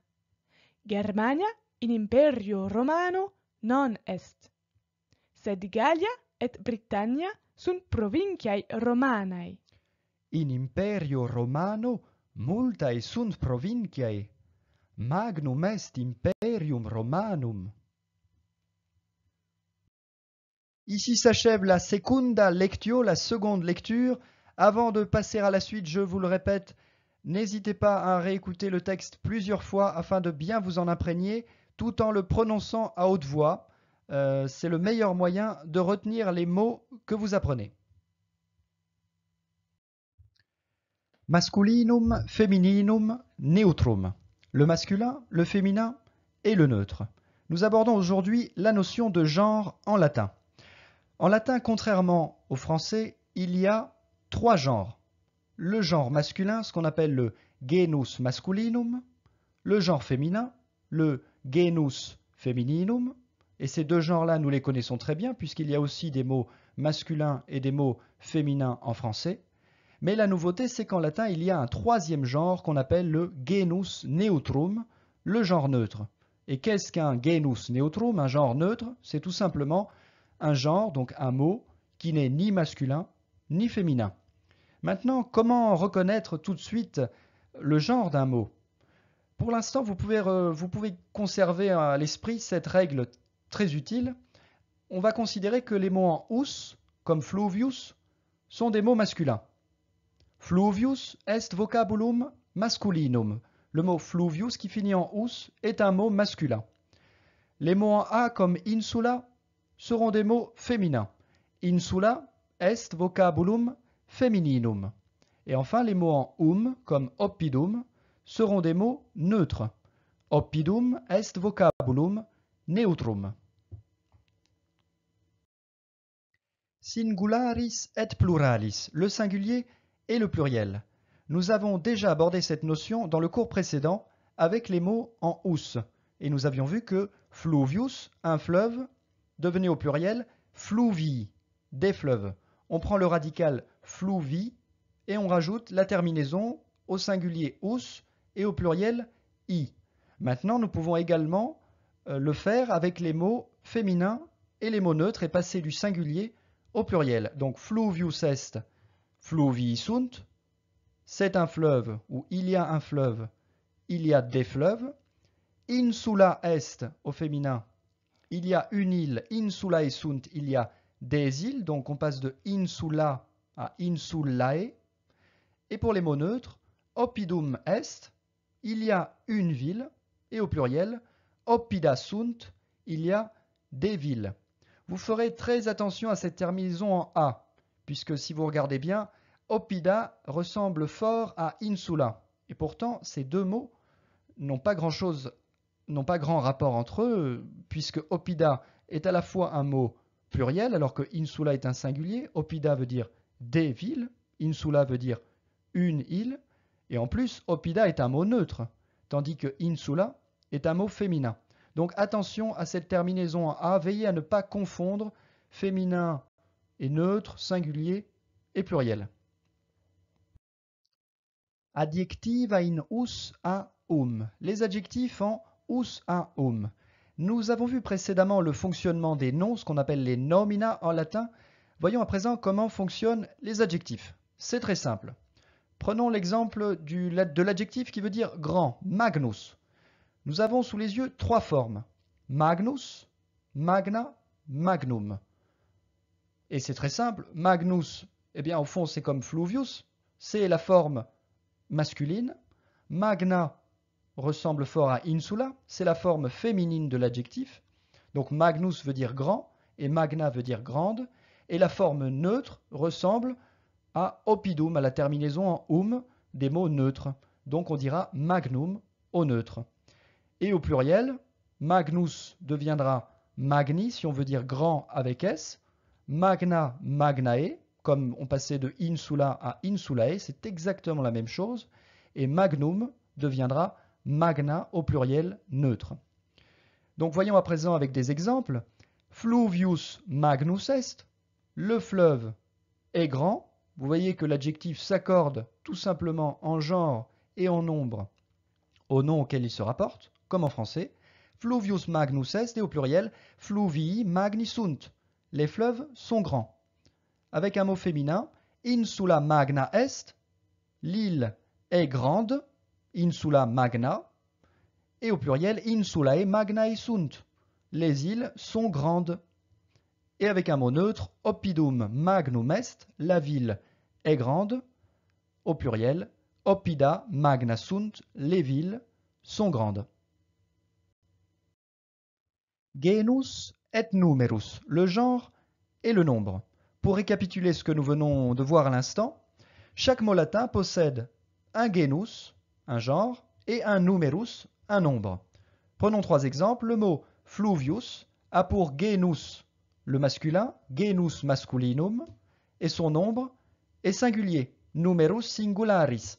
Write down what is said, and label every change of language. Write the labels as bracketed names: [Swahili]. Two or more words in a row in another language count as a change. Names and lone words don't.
[Latin] Germania in Imperio Romano non est. Sed Gallia et Britannia sunt provinciae Romanae. In Imperio Romano multae sunt provinciae. Magnum est Imperium Romanum. [French] Ici s'achève la [Latin] secunda lectio, [French] la seconde lecture. Avant de passer à la suite, je vous le répète, n'hésitez pas à réécouter le texte plusieurs fois afin de bien vous en imprégner, tout en le prononçant à haute voix. C'est le meilleur moyen de retenir les mots que vous apprenez. [Latin] Masculinum, femininum, neutrum. [French] Le masculin, le féminin et le neutre. Nous abordons aujourd'hui la notion de genre en latin. En latin, contrairement au français, il y a trois genres. Le genre masculin, ce qu'on appelle le [Latin] genus masculinum, [French] le genre féminin, le [Latin] genus femininum, [French] et ces deux genres-là, nous les connaissons très bien, puisqu'il y a aussi des mots masculins et des mots féminins en français. Mais la nouveauté, c'est qu'en latin, il y a un troisième genre qu'on appelle le [Latin] genus neutrum, [French] le genre neutre. Et qu'est-ce qu'un [Latin] genus neutrum, [French] un genre neutre? C'est tout simplement un genre, donc un mot, qui n'est ni masculin ni féminin. Maintenant, comment reconnaître tout de suite le genre d'un mot? Pour l'instant, vous pouvez conserver à l'esprit cette règle très utile. On va considérer que les mots en us, comme fluvius, sont des mots masculins. [Latin] Fluvius est vocabulum masculinum. [French] Le mot fluvius qui finit en us est un mot masculin. Les mots en a comme insula seront des mots féminins. [Latin] Insula est vocabulum femininum. [French] Et enfin, les mots en comme oppidum seront des mots neutres. [Latin] Oppidum est vocabulum neutrum. Singularis et pluralis, [French] le singulier et le pluriel. Nous avons déjà abordé cette notion dans le cours précédent avec les mots en us. Et nous avions vu que fluvius, un fleuve, devenait au pluriel fluvii, des fleuves. On prend le radical fluvi et on rajoute la terminaison au singulier us et au pluriel i. Maintenant, nous pouvons également le faire avec les mots féminins et les mots neutres et passer du singulier au pluriel. [Latin] Donc fluvius est, fluvii sunt, [French] c'est un fleuve ou il y a un fleuve, il y a des fleuves. [Latin] Insula est [French] au féminin, il y a une île, [Latin] insulae sunt, [French] il y a des îles, donc on passe de insula à insulae. Et pour les mots neutres, [Latin] oppidum est, [French] il y a une ville, et au pluriel, [Latin] oppida sunt, [French] il y a des villes. Vous ferez très attention à cette terminaison en A, puisque si vous regardez bien, oppida ressemble fort à insula. Et pourtant, ces deux mots n'ont pas grand rapport entre eux, puisque oppida est à la fois un mot pluriel, alors que insula est un singulier. Oppida veut dire des villes, insula veut dire une île, et en plus, oppida est un mot neutre, tandis que insula est un mot féminin. Donc attention à cette terminaison en A, veillez à ne pas confondre féminin et neutre, singulier et pluriel. [Latin] Adjective in us a [French] les adjectifs en us a Nous avons vu précédemment le fonctionnement des noms, ce qu'on appelle les nomina en latin. Voyons à présent comment fonctionnent les adjectifs. C'est très simple. Prenons l'exemple de l'adjectif qui veut dire grand, magnus. Nous avons sous les yeux trois formes. [Latin] Magnus, magna, magnum. [French] Et c'est très simple. Magnus, eh bien au fond c'est comme fluvius, c'est la forme masculine. Magna ressemble fort à insula, c'est la forme féminine de l'adjectif. Donc magnus veut dire grand et magna veut dire grande. Et la forme neutre ressemble à oppidum, à la terminaison en des mots neutres. Donc on dira magnum au neutre. Et au pluriel, magnus deviendra magni si on veut dire grand avec S. [Latin] Magna, magnae, [French] comme on passait de insula à insulae, c'est exactement la même chose. Et magnum deviendra magna au pluriel neutre. Donc voyons à présent avec des exemples. [Latin] Fluvius magnus est, [French] le fleuve est grand. Vous voyez que l'adjectif s'accorde tout simplement en genre et en nombre au nom auquel il se rapporte, comme en français. [Latin] Fluvius magnus est, [French] et au pluriel, [Latin] fluvii magni sunt. [French] Les fleuves sont grands. Avec un mot féminin, [Latin] insula magna est, [French] l'île est grande, [Latin] insula magna, [French] et au pluriel, [Latin] insulae magnae sunt. [French] Les îles sont grandes. Et avec un mot neutre, [Latin] oppidum magnum est, [French] la ville est grande, au pluriel, [Latin] oppida magna sunt, [French] les villes sont grandes. [Latin] Genus et numerus, [French] le genre et le nombre. Pour récapituler ce que nous venons de voir à l'instant, chaque mot latin possède un genus, un genre, et un numerus, un nombre. Prenons trois exemples. Le mot fluvius a pour genus le masculin, [Latin] genus masculinum, [French] et son nombre est singulier, [Latin] numerus singularis.